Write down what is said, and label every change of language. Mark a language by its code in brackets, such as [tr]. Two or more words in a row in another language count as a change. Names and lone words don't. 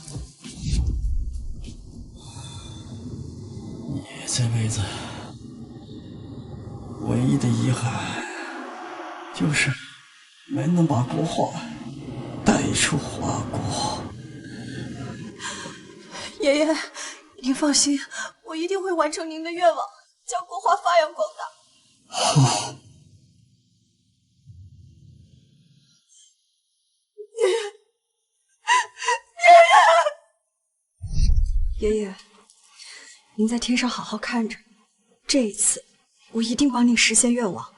[zh] 你這輩子唯一的遺憾，就是沒能把國畫帶出華國。爷爷，您放心，我一定会完成您的愿望，将国画发扬光大。爷爷，您在天上好好看着，这一次我一定帮您实现愿望。